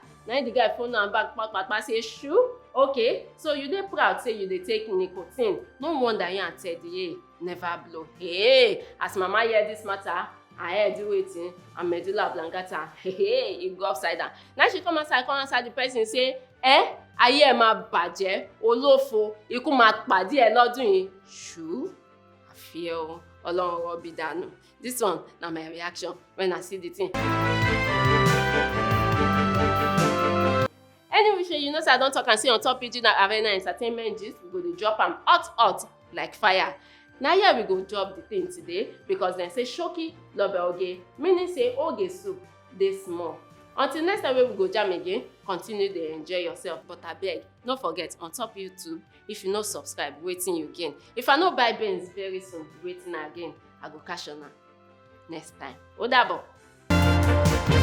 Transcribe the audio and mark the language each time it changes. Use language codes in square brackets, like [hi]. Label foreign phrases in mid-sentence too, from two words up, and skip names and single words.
[pcm] Na the guy phone am back kpakpa say, "Shoo, okay, so you dey proud say you dey take nicotine. No wonder you and Teddy never blow." Hey, as mama hear this matter, her head do wetin, and medulla oblongata, hey, e go upside down. Now she come outside the person say, [yo] "Ayé ẹ máa bàjẹ́, olófo, ikú máa pàdé ẹ lọ́dún yìí." Shoo, àfi ẹ o, Ọlọ́run rọ̀bì dànù. [pcm] This one na my reaction when I see the thing. Anyway, you know say I don talk and say on top Pidgin Arena entertainment gist, we go dey drop am hot like fire. Na here we go drop the thing today because dem say [yo] shoki lobe oge, [pcm] meaning say oge soup dey small. Until next time wey we go jam again, continue dey enjoy yourself, but abeg no forget on top YouTube, if you no subscribe, wetin you gain? If I no buy beans very soon, wetin I gain? I go cash on am next time. [yo] Ó dàbọ̀.